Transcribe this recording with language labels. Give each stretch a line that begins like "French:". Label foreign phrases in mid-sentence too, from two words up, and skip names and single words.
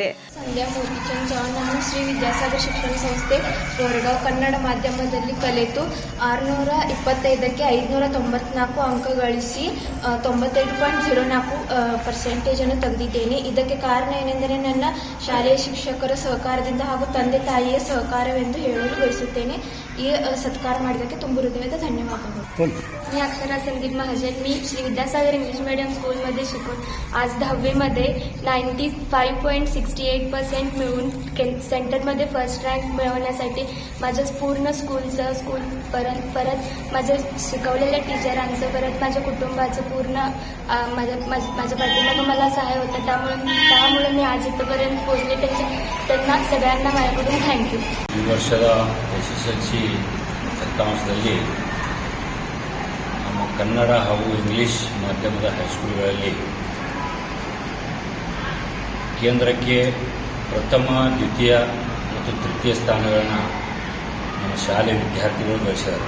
Kannada: ಸಂಧ್ಯಾ ಮೂರ್ತಿಚಂದ್ ಚೌಹಾಣ್, ನಾನು ಶ್ರೀ ವಿದ್ಯಾಸಾಗರ್ ಶಿಕ್ಷಣ ಸಂಸ್ಥೆ ಬೋರಗಾಂವ್ ಕನ್ನಡ ಮಾಧ್ಯಮದಲ್ಲಿ ಕಲಿತು 625ಕ್ಕೆ 594 ಅಂಕ ಗಳಿಸಿ 95.04% ಅನ್ನು ತೆಗೆದಿದ್ದೇನೆ. ಇದಕ್ಕೆ ಕಾರಣ ಏನೆಂದರೆ ನನ್ನ ಶಾಲೆಯ ಶಿಕ್ಷಕರ ಸಹಕಾರದಿಂದ ಹಾಗೂ ತಂದೆ ತಾಯಿಯ ಸಹಕಾರವೆಂದು ಹೇಳಲು ಬಯಸುತ್ತೇನೆ. ಈ सत्कार ಮಾಡಿದ್ದಕ್ಕೆ ತುಂಬ ಹೃದಯದ ಧन्यवादಗಳು.
Marathi: मी अक्षरा संदीप महाजन. मी श्री विद्यासागर
English: English medium
Marathi: स्कूलमध्ये शिकून आज 10वीमध्ये 95.68% मिळवून सेंटरमध्ये
English: first rank
Marathi: मिळवण्यासाठी माझ्या पूर्ण स्कूल परत माझ्या शिकवलेल्या टीचरांचं, परत माझ्या कुटुंबाचं पूर्ण माझ्या पाठीमागं मला सहाय्य होतं. त्यामुळे मी आज इथपर्यंत पोहोचले. त्यांना सगळ्यांना माझ्याकडून थँक्यू.
Kannada: ಈ ವರ್ಷದ ಎಸ್ಎಸ್ಎಲ್ಸಿ ಫಲಿತಾಂಶದಲ್ಲಿ ನಮ್ಮ ಕನ್ನಡ ಹಾಗೂ ಇಂಗ್ಲಿಷ್ ಮಾಧ್ಯಮದ ಹೈಸ್ಕೂಲ್ಗಳಲ್ಲಿ ಕೇಂದ್ರಕ್ಕೆ ಪ್ರಥಮ, ದ್ವಿತೀಯ ಮತ್ತು ತೃತೀಯ ಸ್ಥಾನಗಳನ್ನು ನಮ್ಮ ಶಾಲೆ ವಿದ್ಯಾರ್ಥಿಗಳು ಗಳಿಸಿದ್ದಾರೆ.